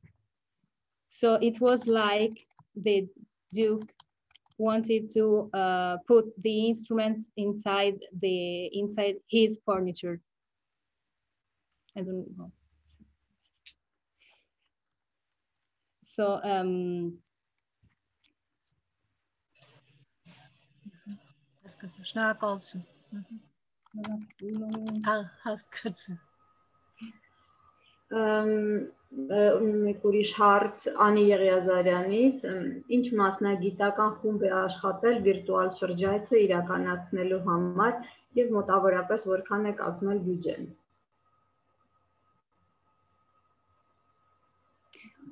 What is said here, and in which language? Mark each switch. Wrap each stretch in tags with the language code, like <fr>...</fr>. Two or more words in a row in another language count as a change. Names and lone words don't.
<en>So it was like the Duke wanted to put the instruments inside his furniture. I don't know. So</en> <hy>Շնորհակալություն։ Հասկացա։ Մեկ ուրիշ հարց Անի Եղիազարյանից, ինչ մասնագիտական խումբ է աշխատել վիրտուալ շրջայցը իրականացնելու համար եւ մոտավորապես որքան է կազմել բյուջեն։</hy>